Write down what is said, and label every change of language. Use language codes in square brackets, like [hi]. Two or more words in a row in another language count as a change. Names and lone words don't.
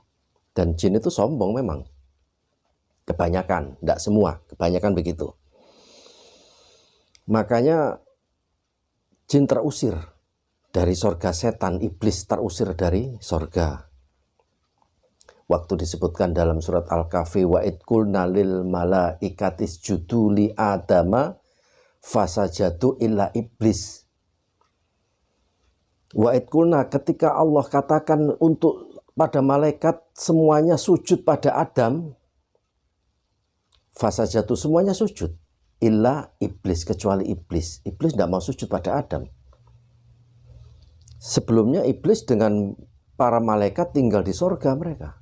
[id] Dan jin itu sombong memang. Kebanyakan, tidak semua, kebanyakan begitu. Makanya jin terusir dari sorga, setan, iblis terusir dari sorga. Waktu disebutkan dalam surat Al-Kahfi, [ar] وإذ قلنا للملائكة اسجدوا لآدم فسجدوا إلا إبليس. وإذ قلنا, [id] ketika Allah katakan untuk pada malaikat semuanya sujud pada Adam, fasajadu, semuanya sujud, [ar] إلا إبليس, [id] kecuali iblis. Iblis tidak mau sujud pada Adam. Sebelumnya iblis dengan para malaikat tinggal di sorga mereka.